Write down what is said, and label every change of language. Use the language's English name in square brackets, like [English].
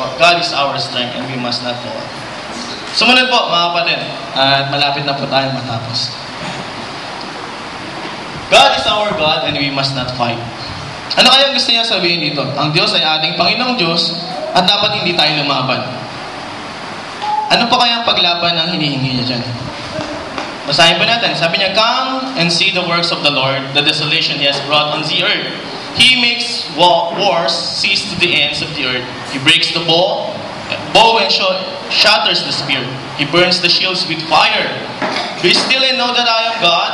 [English] God is our strength and we must not fall. [Filipino] Sumunod po, mga kapatid. At malapit na po tayo matapos. [English] God is our God and we must not fight. [Filipino] Ano kaya gusto niya sabihin dito? Ang Diyos ay ating Panginoong Diyos at dapat hindi tayo lumaban. Ano pa kaya ang paglaban ang hinihingi niya dyan? Basahin po natin. Sabi niya, [English] come and see the works of the Lord, the desolation He has brought on the earth. He makes wars cease to the ends of the earth. He breaks the bow and shatters the spear. He burns the shields with fire. Be still and know that I am God.